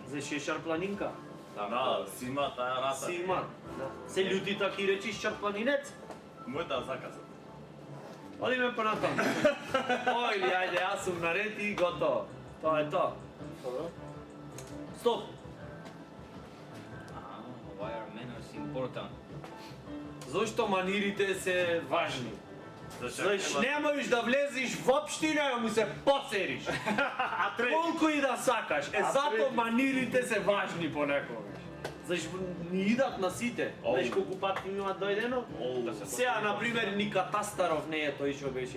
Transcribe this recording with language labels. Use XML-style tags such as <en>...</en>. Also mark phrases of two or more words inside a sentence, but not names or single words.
<mk>Зашто е шарпланинка? Да, си има таа раса. Си има. Се лјути така и речиш шарпланинец? Мојата закаса. Одиме понатаму. Ој, ајде, јас сум наред и готово. Тоа е тоа. Стоп.</mk> <en>Why are manners important?</en> <mk>Зошто манирите се важни? Зашто не можеш да влезеш в општина и му се посериш. Колку и да сакаш. Затоа манирите се важни понекогаш. Зашто ни идат на сите. Знаеш колку пати ми има дојдено? Сега, например, ни Катастаров не е тој што беше.</mk>